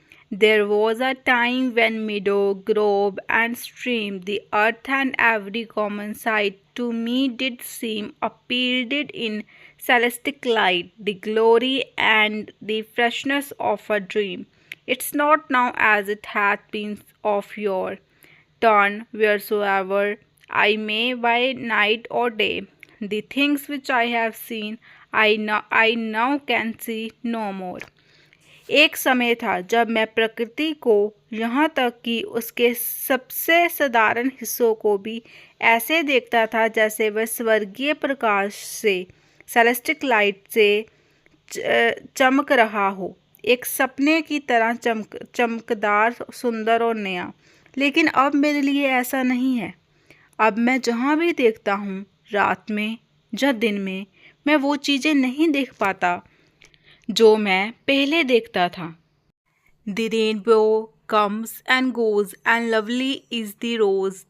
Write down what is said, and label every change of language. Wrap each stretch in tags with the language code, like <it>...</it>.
<en>There was a time when meadow, grove, and stream, the earth and every common sight, to me did seem appeared in celestic light, the glory and the freshness of a dream. It's not now as it hath been of yore. Turn wheresoever I may by night or day. The things which I have seen, I now can see no more.</en> <hi>एक समय था जब मैं प्रकृति को यहाँ तक कि उसके सबसे साधारण हिस्सों को भी ऐसे देखता था जैसे वह स्वर्गीय प्रकाश से, सेलेस्टिक लाइट से चमक रहा हो, एक सपने की तरह चमकदार, सुंदर और नया। लेकिन अब मेरे लिए ऐसा नहीं है। अब मैं जहाँ भी देखता हूँ, रात में या दिन में, मैं वो चीज़ें नहीं देख पाता जो मैं पहले देखता था।</hi> <en>The rainbow comes and goes, and lovely is the rose.</en>